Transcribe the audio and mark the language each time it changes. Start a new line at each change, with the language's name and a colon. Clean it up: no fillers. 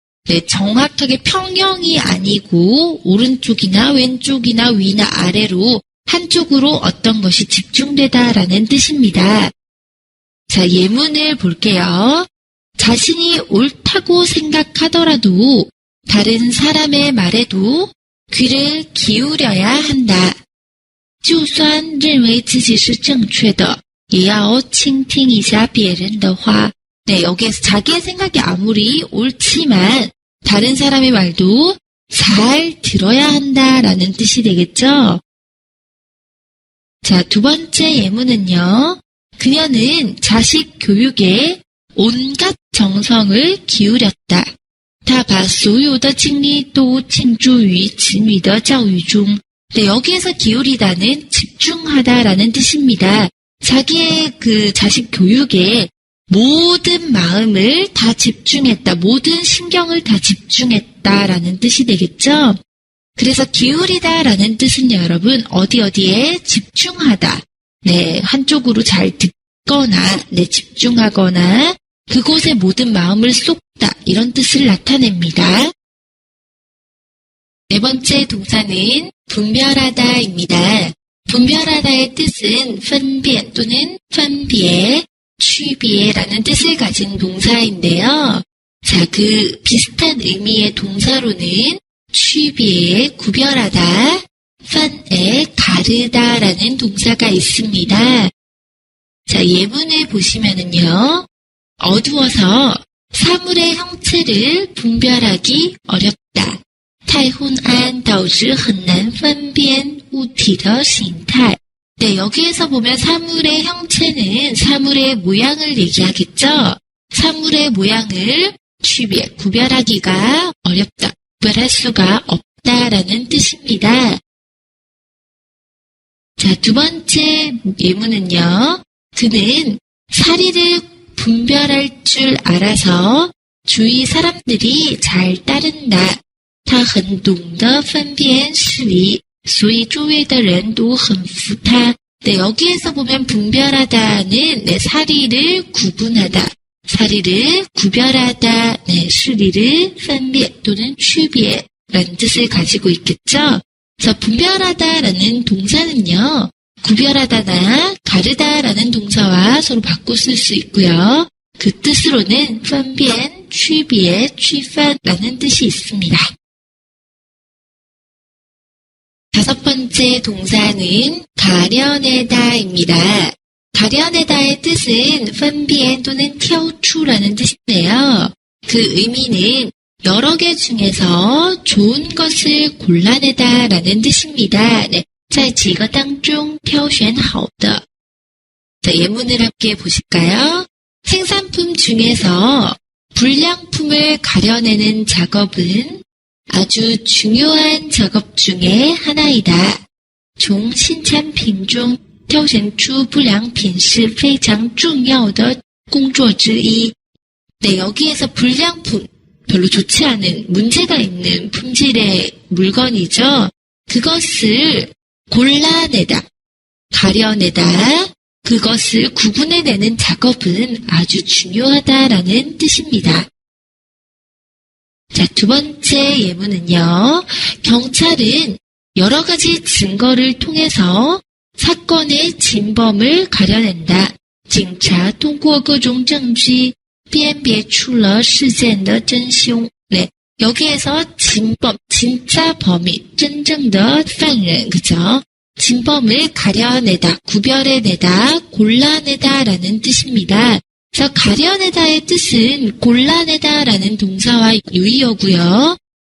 Korean: 네, 정확하게 평형이 아니고 오른쪽이나 왼쪽이나 위나 아래로 한쪽으로 어떤 것이 집중되다라는 뜻입니다. 자, 예문을 볼게요. 자신이 옳다고 생각하더라도 다른 사람의 말에도 귀를 기울여야 한다.
Chinese: 就算认为自己是正确的也要倾听一下别人的话.
Korean: 네, 여기에서 자기의 생각이 아무리 옳지만 다른 사람의 말도 잘 들어야 한다라는 뜻이 되겠죠. 자, 두 번째 예문은요. 그녀는 자식 교육에 온갖 정성을 기울였다.
Chinese: 他把所有的精力都倾注于子女的教育中.
Korean: 네, 여기에서 기울이다는 집중하다라는 뜻입니다. 자기의 그 자식 교육에 모든 마음을 다 집중했다, 모든 신경을 다 집중했다라는 뜻이 되겠죠. 그래서 기울이다라는 뜻은 여러분 어디에 집중하다, 네, 한쪽으로 잘 듣거나, 네, 집중하거나 그곳에 모든 마음을 쏟다 이런 뜻을 나타냅니다. 네 번째 동사는 분별하다입니다. 분별하다의 뜻은 分辨 또는 分别, 区别라는 뜻을 가진 동사인데요. 자, 그 비슷한 의미의 동사로는 区别, 구별하다, 分에 가르다라는 동사가 있습니다. 자, 예문을 보시면은요. 어두워서 사물의 형체를 분별하기 어렵다.
Chinese: 太昏暗导致很难分辨物体的形态.
Korean: 네, 여기에서 보면 사물의 형체는 사물의 모양을 얘기하겠죠. 사물의 모양을 구별하기가 어렵다. 구별할 수가 없다라는 뜻입니다. 자, 두 번째 예문은요. 그는 사리를 분별할 줄 알아서 주위 사람들이 잘 따른다.
Chinese: 他很懂得分辨事理, 所以周围的人都很服他.
Korean: 네, 여기에서 보면 분별하다는 네, 사리를 구분하다, 사리를 구별하다, 네, 시리를 分别 또는 区别 라는 뜻을 가지고 있겠죠. 그래서 분별하다라는 동사는요, 구별하다나 가르다라는 동사와 서로 바꿔 쓸 수 있고요. 그 뜻으로는 分辨, 区别, 区分라는 뜻이 있습니다. 다섯 번째 동사는 가려내다입니다. 가려내다의 뜻은 分辨 또는 挑出 라는 뜻인데요. 그 의미는 여러 개 중에서 좋은 것을 골라내다 라는 뜻입니다.
Chinese: 네, 在几个当中挑选好的.
Korean: 자, 예문을 함께 보실까요? 생산품 중에서 불량품을 가려내는 작업은 아주 중요한 작업 중에 하나이다.
Chinese: 从新产品中挑选出不良品是非常重要的工作之一.
Korean: 네, 여기에서 불량품, 별로 좋지 않은, 문제가 있는 품질의 물건이죠. 그것을 골라내다, 가려내다, 그것을 구분해내는 작업은 아주 중요하다라는 뜻입니다. 자, 두 번째 예문은요. 경찰은 여러 가지 증거를 통해서 사건의 진범을 가려낸다.
Chinese: 警察通过各种证据辨别出了事件的真凶.
Korean: 네, 여기에서 진범, 진짜 범인,
Chinese: 真正的犯人,
Korean: 그죠? 진범을 가려내다, 구별해내다, 골라내다라는 뜻입니다. 그래서 가려내다의 뜻은 골라내다라는 동사와 유의어고요.